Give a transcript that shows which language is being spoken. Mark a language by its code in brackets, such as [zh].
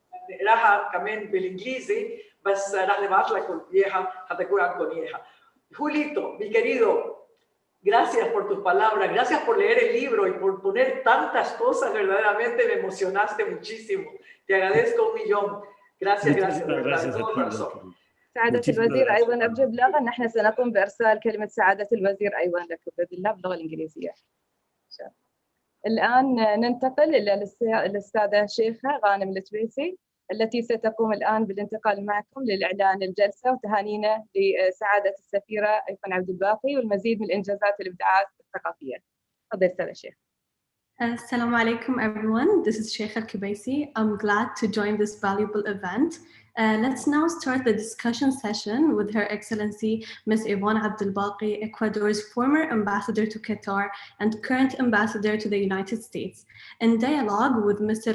[ar] نقراها كمان بالإنجليزي، بس رح نبعث لكم إياها حتى يكون عندكم إياها. [es] Julito, mi querido, gracias por tus palabras, gracias por leer el libro y por poner tantas cosas, verdaderamente me emocionaste muchísimo. Te agradezco un millón. Gracias gracias de todo corazón. [ar] سعادة الوزير أيضا أرجو بلاغا أن احنا سنقوم بإرسال كلمة سعادة الوزير أيضا لك بإذن الله باللغة الإنجليزية. الآن ننتقل إلى الأستاذة شيخة غانم التبيسي التي ستقوم الآن بالانتقال معكم للإعلان الجلسة وتهانينا لسعادة السفيرة أيضا عبد الباقي والمزيد من الإنجازات والإبداعات الثقافية. تفضل أستاذة شيخة. Assalamu alaikum [en] everyone, this is Sheikh Al-Kibaisi. I'm glad to join this valuable event. Let's now start the discussion session with Her Excellency Ms. Yvonne Abdelbaqi, Ecuador's former ambassador to Qatar and current ambassador to the United States, in dialogue with Mr.